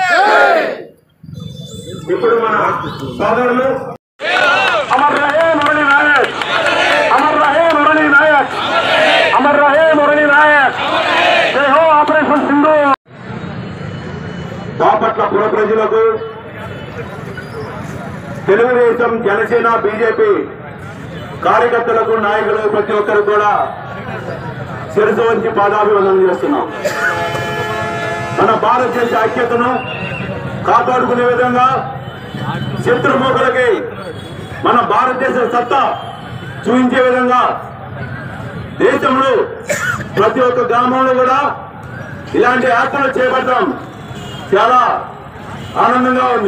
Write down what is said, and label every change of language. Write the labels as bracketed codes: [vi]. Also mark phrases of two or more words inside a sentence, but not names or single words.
[te] ఇప్పుడు మన సోదరులు [hi] अमर रहे [te] మురళీ నాయక్, [hi] अमर रहे [te] మురళీ నాయక్, [hi] अमर रहे [te] మురళీ నాయక్। [hi] जय हो ऑपरेशन सिंदूर। [te] బాపట్ల పుర ప్రజలకు తెలుగుదేశం, జనసేన, బీజేపీ కార్యకర్తలకు, నాయకులు ప్రతి ఒక్కరు కూడా శిరసు వంచి పాదాభివందనం చేస్తున్నాం. మన భారతదేశ ఐక్యతను కాపాడుకునే విధంగా శత్రుముఖులకి మన భారతదేశ సత్తా చూపించే విధంగా దేశంలో ప్రతి ఒక్క గ్రామంలో కూడా ఇలాంటి యాత్రలు చేపట్టడం చాలా ఆనందంగా ఉంది.